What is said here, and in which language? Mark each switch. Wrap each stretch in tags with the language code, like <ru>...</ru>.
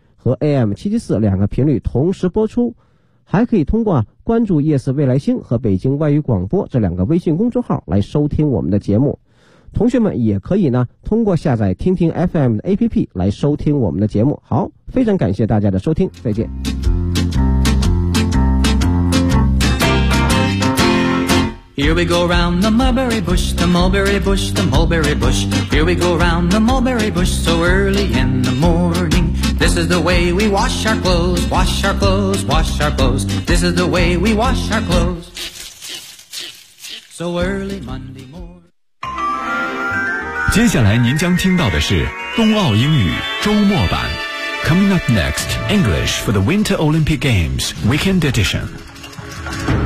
<zh>和 AM774 两个频率同时播出，还可以通过关注夜色未来星和北京外语广播这两个微信公众号来收听我们的节目。同学们也可以呢通过下载听听 FM 的 APP 来收听我们的节目。好，非常感谢大家的收听，再见。</zh> <en>Here we go round the mulberry bush, the mulberry bush, the mulberry bush. Here we go round the mulberry bush so early in the morning. This is the way we wash our clothes, wash our clothes, wash our clothes. This is the way we wash our clothes. So early Monday morning.</en> <zh>接下来您将听到的是冬奥英语周末版。</zh> <en>Coming up next, English for the Winter Olympic Games Weekend Edition.</en>